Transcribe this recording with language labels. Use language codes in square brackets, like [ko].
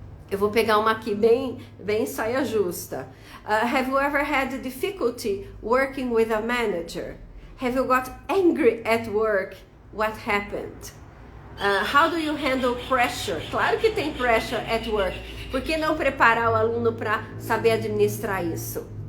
[pt] Eu vou pegar uma aqui bem saia justa. [en] Have you ever had difficulty working with a manager? Have you got angry at work? What happened? How do you handle pressure? [pt] Claro que tem [en] pressure at work. [pt] Por que não preparar o aluno para saber administrar isso?